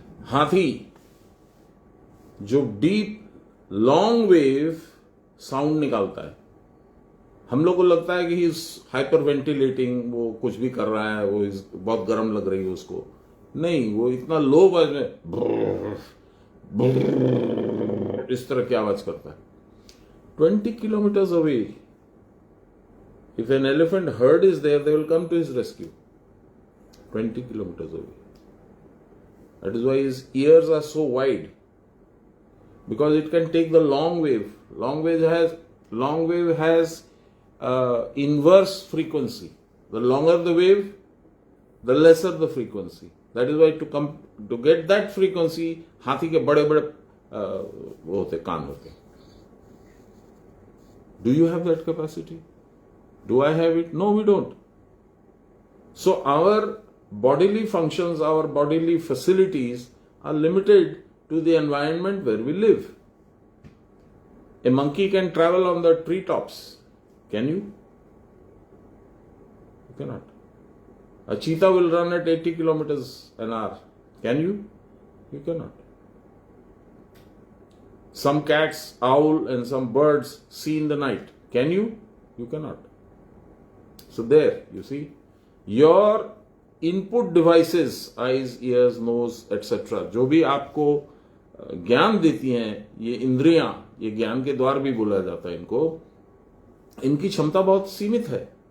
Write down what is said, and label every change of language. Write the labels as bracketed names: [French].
[Hindi] हाथी जो deep long wave sound निकालता है, हम लोग को लगता है कि [English] he is hyperventilating, [Hindi] वो कुछ भी कर रहा है, वो बहुत गर्म लग रही है उसको। नहीं, वो इतना लो वॉइस में इस तरह की आवाज करता है। [English] 20 kilometers away, if an elephant herd is there, they will come to his rescue. 20 kilometers away. That is why his ears are so wide, because it can take the long wave. Long wave has inverse frequency. The longer the wave, the lesser the frequency. That is why to get that frequency, [Hindi] हाथी के बड़े बड़े वो होते, कान होते। [English] Do you have that capacity? Do I have it? No, we don't. So our bodily functions, our bodily facilities are limited to the environment where we live. A monkey can travel on the treetops. Can you? You cannot. A cheetah will run at 80 kilometers an hour. Can you? You cannot. Some cats, owl, and some birds see in the night. Can you? You cannot. So there, you see, your input devices, eyes, ears, nose, etc., [Hindi] जो भी आपको ज्ञान देती हैं, ये इंद्रियां, ये ज्ञान के द्वार भी बोला जाता है इनको, इनकी क्षमता बहुत सीमित है।